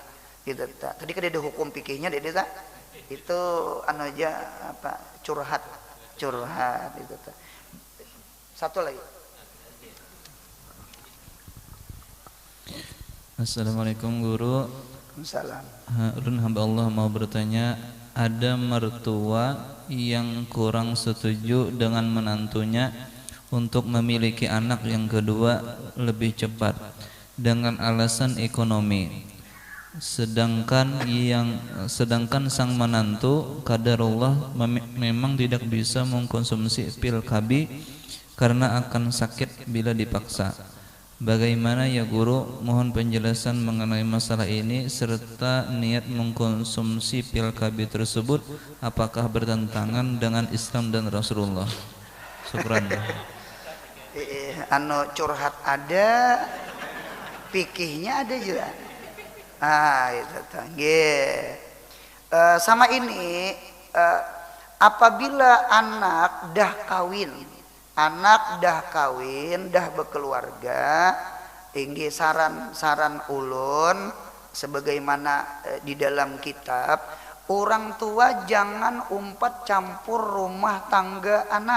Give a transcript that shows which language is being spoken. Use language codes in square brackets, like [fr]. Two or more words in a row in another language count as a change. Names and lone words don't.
[id] Gitu, tadi kan ada hukum pikirnya deh tak? Itu anu aja apa curhat itu. Satu lagi. Assalamualaikum guru. Salam. Ulun hamba Allah mau bertanya, ada mertua yang kurang setuju dengan menantunya untuk memiliki anak yang kedua lebih cepat dengan alasan ekonomi. Sedangkan sang menantu qadarullah memang tidak bisa mengkonsumsi pil KB karena akan sakit bila dipaksa. Bagaimana ya guru? Mohon penjelasan mengenai masalah ini serta niat mengkonsumsi pil KB tersebut apakah bertentangan dengan Islam dan Rasulullah. Syukran. Anu curhat ada, pikihnya ada juga. Itu sama ini apabila anak dah kawin, dah berkeluarga, tinggi saran ulun sebagaimana di dalam kitab, orang tua jangan umpat campur rumah tangga anak.